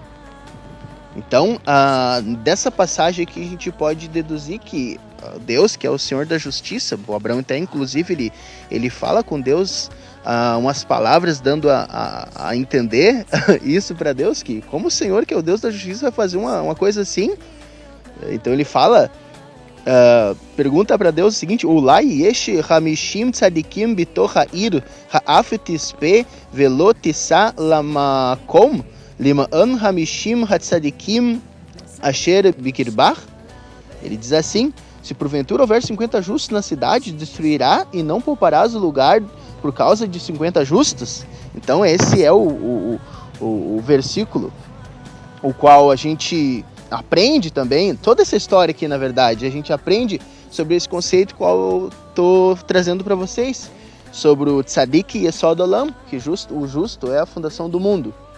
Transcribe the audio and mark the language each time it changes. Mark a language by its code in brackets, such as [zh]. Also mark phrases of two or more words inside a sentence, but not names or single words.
[pt] Então, dessa passagem aqui a gente pode deduzir que Deus, que é o Senhor da Justiça, o Abraão até inclusive ele fala com Deus umas palavras dando a entender isso para Deus, que como o Senhor, que é o Deus da Justiça, vai fazer uma coisa assim. Então ele fala, pergunta para Deus o seguinte: [he] אולי יש חמישים צדיקים בתוך העיר האף תספה ולא תשא למקום למען חמישים הצדיקים אשר בקרבה. [pt] Ele diz assim: se porventura houver 50 justos na cidade, destruirá e não pouparás o lugar por causa de 50 justos. Então esse é o versículo o qual a gente aprende também, toda essa história aqui na verdade, a gente aprende sobre esse conceito qual eu estou trazendo para vocês, sobre o [he] צדיק יסוד עולם, [pt] que o justo é a fundação do mundo.